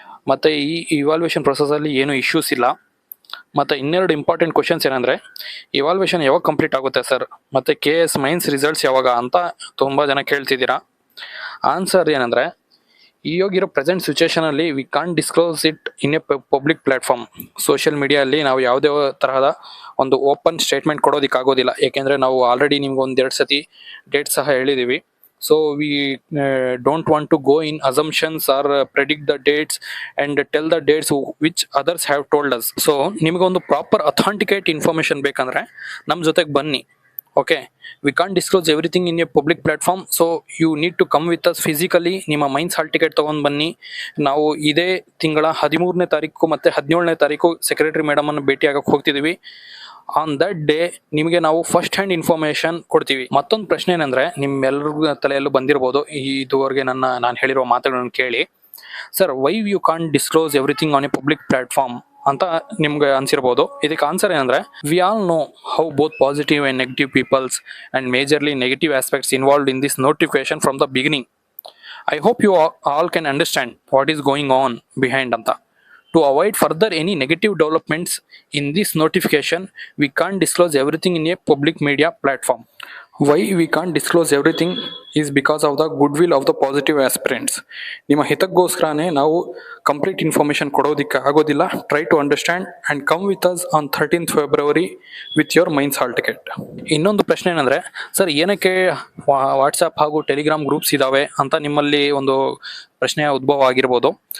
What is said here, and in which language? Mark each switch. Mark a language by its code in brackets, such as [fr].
[kn] ಮತ್ತು ಈ ಇವಾಲ್ವೇಷನ್ ಪ್ರೊಸೆಸಲ್ಲಿ ಏನೂ ಇಶ್ಯೂಸ್ ಇಲ್ಲ. ಮತ್ತು ಇನ್ನೆರಡು ಇಂಪಾರ್ಟೆಂಟ್ ಕ್ವಶನ್ಸ್ ಏನಂದರೆ, ಇವಾಲ್ವೇಷನ್ ಯಾವಾಗ ಕಂಪ್ಲೀಟ್ ಆಗುತ್ತೆ ಸರ್, ಮತ್ತು ಕೆ ಎಸ್ ಮೈನ್ಸ್ ರಿಸಲ್ಟ್ಸ್ ಯಾವಾಗ ಅಂತ ತುಂಬ ಜನ ಕೇಳ್ತಿದ್ದೀರಾ. [en] answer [kn] ಏನಂದರೆ, ಈಗಿರೋ [en] Present ಸಿಚುವೇಷನಲ್ಲಿ we can't disclose it in a public platform. [kn] Social ಮೀಡಿಯಲ್ಲಿ ನಾವು ಯಾವುದೇ ತರಹದ ಒಂದು ಓಪನ್ ಸ್ಟೇಟ್ಮೆಂಟ್ ಕೊಡೋದಕ್ಕಾಗೋದಿಲ್ಲ. ಏಕೆಂದರೆ ನಾವು ಆಲ್ರೆಡಿ ನಿಮ್ಗೆ ಒಂದೆರಡು ಸತಿ ಡೇಟ್ ಸಹ ಹೇಳಿದ್ದೀವಿ. [en] So we don't want to go in assumptions or predict the dates and tell the dates which others have told us. [kn] So ನಿಮಗೆ ಒಂದು ಪ್ರಾಪರ್ ಅಥೆಂಟಿಕೇಟ್ ಇನ್ಫಾರ್ಮೇಷನ್ ಬೇಕಂದ್ರೆ ನಮ್ಮ ಜೊತೆಗೆ ಬನ್ನಿ. [en] Okay, we can't disclose everything in a public platform. So you need to come with us physically. [kn] ನಿಮ್ಮ mains hall ticket ತೊಗೊಂಡು ಬನ್ನಿ. ನಾವು ಇದೇ ತಿಂಗಳ 13ನೇ ತಾರೀಕು ಮತ್ತು 17ನೇ ತಾರೀಕು ಸೆಕ್ರೆಟರಿ ಮೇಡಮನ್ನು ಭೇಟಿಯಾಗಕ್ಕೆ ಹೋಗ್ತಿದ್ದೀವಿ. [en] on that day [kn] ನಿಮಗೆ ನಾವು [en] First hand information ಕೊಡ್ತೀವಿ. [kn] ಮತ್ತೊಂದು ಪ್ರಶ್ನೆ ಏನಂದರೆ, ನಿಮ್ಮೆಲ್ಲರಿಗೂ ತಲೆಯಲ್ಲೂ ಬಂದಿರ್ಬೋದು, ಇದುವರೆಗೆ ನಾನು ಹೇಳಿರೋ ಮಾತುಗಳನ್ನು ಕೇಳಿ, [en] sir why you can't disclose everything on a public platform [kn] ಅಂತ ನಿಮ್ಗೆ ಅನ್ಸಿರ್ಬೋದು. ಇದಕ್ಕೆ ಆನ್ಸರ್ ಏನಂದರೆ, [en] We all know how both positive and negative peoples and majorly negative aspects involved in this notification from the beginning. I hope you all can understand what is going on behind ಅಂತ. To avoid further any negative developments in this notification, we can't disclose everything in a public media platform. Why we can't disclose everything is because of the goodwill of the positive aspirants. [kn] ನಿಮ್ಮ ಹಿತಕ್ಕೋಸ್ಕರನೇ ನಾವು complete information ಕೊಡೋದಕ್ಕೆ ಆಗೋದಿಲ್ಲ. [en] Try to understand and come with us on 13th February with your mains hall ticket. [kn] ಇನ್ನೊಂದು ಪ್ರಶ್ನೆ ಏನಂದರೆ, sir ಏನಕ್ಕೆ WhatsApp ಹಾಗೂ Telegram groups ಇದ್ದಾವೆ ಅಂತ ನಿಮ್ಮಲ್ಲಿ ಒಂದು ಪ್ರಶ್ನೆ ಉದ್ಭವ ಆಗಿರ್ಬೋದು.